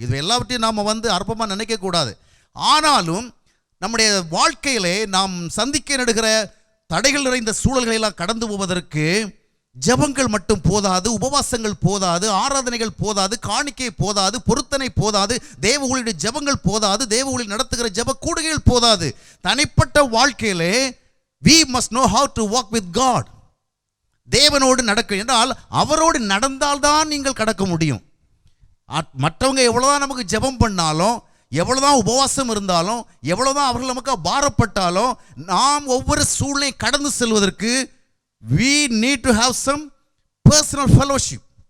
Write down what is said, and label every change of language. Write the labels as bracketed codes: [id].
[ta] இது எல்லாவற்றையும் நாம் அற்பமாக நினைக்கக்கூடாது. ஆனாலும் நம்முடைய வாழ்க்கையிலே நாம் சந்திக்க நடுகிற தடைகள் நிறைந்த சூழல்களை எல்லாம் கடந்து போவதற்கு ஜெபங்கள் மட்டும் போதாது, உபவாசங்கள் போதாது, ஆராதனைகள் போதாது, காணிக்கை போதாது, பொருத்தனை போதாது, தேவ ஊழியருடைய ஜெபங்கள் போதாது, தேவ ஊழியர் நடத்துகிற ஜெப கூடுகைகள் போதாது. தனிப்பட்ட வாழ்க்கையிலே [en] we must know how to walk with God. [ta] தேவனோடு நடக்க என்றால் அவரோடு நடந்தால்தான் நீங்கள் கடக்க முடியும். மற்றவங்க எவ்வளோதான் நமக்கு ஜெபம் பண்ணாலும், எவ்வளோதான் உபவாசம் இருந்தாலும், எவ்வளோதான் அவர்கள் நமக்கு பாரப்பட்டாலும், நாம் ஒவ்வொரு சூழ்நிலையை கடந்து செல்வதற்கு [en] we need to have some personal fellowship.